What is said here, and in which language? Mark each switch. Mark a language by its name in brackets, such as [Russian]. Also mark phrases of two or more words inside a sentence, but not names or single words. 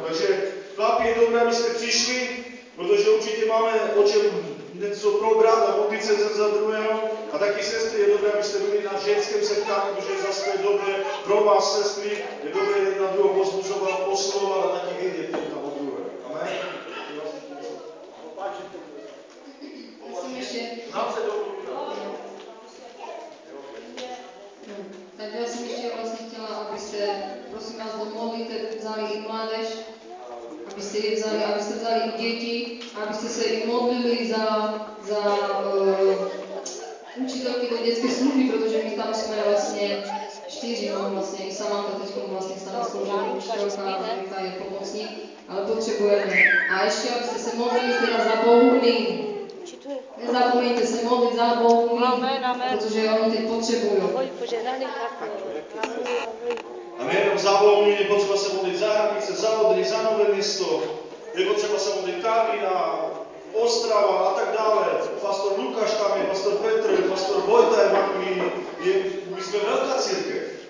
[Czech] Takže chlapi, je dobré, abyste přišli, protože určitě máme o čem něco probrat a modlit se za druhého. A taky sestry, je dobré, abyste byli na ženském setkání, protože zase je dobré pro vás, sestry, je dobré jedna druhou pozbudzovat, poslouvat a taky vědět jedna o druhé. Amen. [Slovak] Tak ja som ešte vlastne chcela, aby ste, prosím vás, do modlite vzali i mládež, aby ste vzali i deti, aby ste sa i modlili za učiteľky do detskej služby, pretože my tam sme vlastne 4, vlastne i Samantha teďko vlastne stane slúžená učiteľka, Amerika je pomocník, ale potrebujeme. A ešte, aby ste sa modlili teda za Bohumín. Nezapomeňte sa modliť za Bohumín, pretože oni teď potrebujú. [Czech] A nejenom za Bohumín, je potřeba se modlit za Hranice, za Odry, za Nové Město, je potřeba se modlit Karlina, Ostrava a tak dále. Pastor Lukáš tam je, pastor Petr, pastor Vojta je my jsme velká církev.